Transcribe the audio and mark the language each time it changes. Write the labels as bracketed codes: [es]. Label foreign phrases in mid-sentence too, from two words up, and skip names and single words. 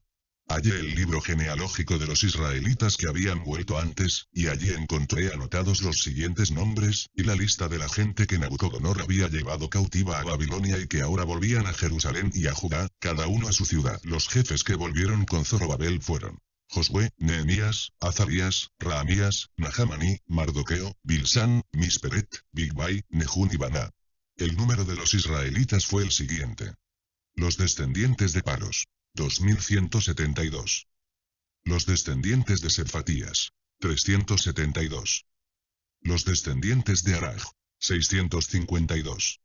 [es] Hallé el libro genealógico de los israelitas que habían vuelto antes, y allí encontré anotados los siguientes nombres, y la lista de la gente que Nabucodonosor había llevado cautiva a Babilonia y que ahora volvían a Jerusalén y a Judá, cada uno a su ciudad. Los jefes que volvieron con Zorobabel fueron Josué, Nehemías, Azarías, Raamías, Nahamaní, Mardoqueo, Bilsán, Misperet, Bigvai, Nehún y Baná. El número de los israelitas fue el siguiente. Los descendientes de Paros: 2172. Los descendientes de Sefatías: 372. Los descendientes de Araj: 652.